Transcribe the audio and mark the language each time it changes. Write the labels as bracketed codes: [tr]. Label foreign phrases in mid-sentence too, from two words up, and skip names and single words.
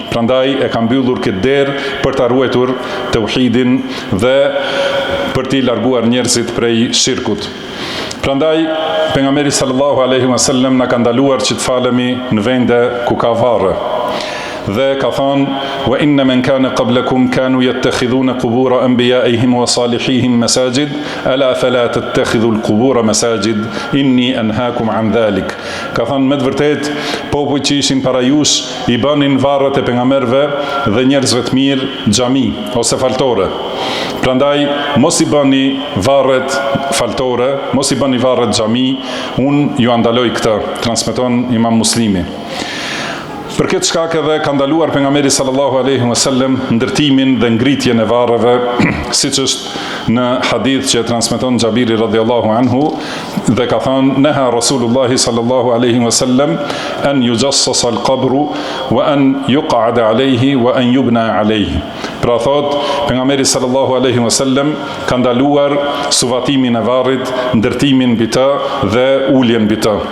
[sq] Prandaj e ka mbyllur këtë derë për ta ruajtur tauhidin dhe për t'i larguar njerëzit prej shirkut. Prandaj pejgamberi [ar] صلى الله عليه وسلم [sq] na ka ndaluar që të falemi në vende ku ka varre. Dhe ka thënë [ar] وإن من كان قبلكم كانوا يتخذون قبور أنبيائهم وصالحيهم مساجد ألا فلا تتخذوا القبور مساجد إني أنهاكم عن ذلك. [sq] Ka thënë me të vërtet popujt që ishin para jush i bënin varret e pejgamberëve dhe njerëzve të mirë xhami ose faltore. Prandaj mos i bëni varret faltore, mos i bëni varret xhami, unë ju andaloj këtë, transmeton Imam Muslimi. Për këtë shkak edhe ka ndaluar pejgamberi [ar] صلى الله عليه وسلم [sq] ndërtimin dhe ngritjen e varreve, siç është në hadith që transmeton Xhabiri [ar] رضي الله عنه, [sq] dhe ka thënë [ar] نهى رسول الله صلى الله عليه وسلم أن يجصص القبر وأن يقعد عليه وأن يبنى عليه. [sq] Pra thot pejgamberi [ar] صلى الله عليه وسلم [sq] ka ndaluar suvatimin e varrit, ndërtimin mbi të dhe uljen mbi të.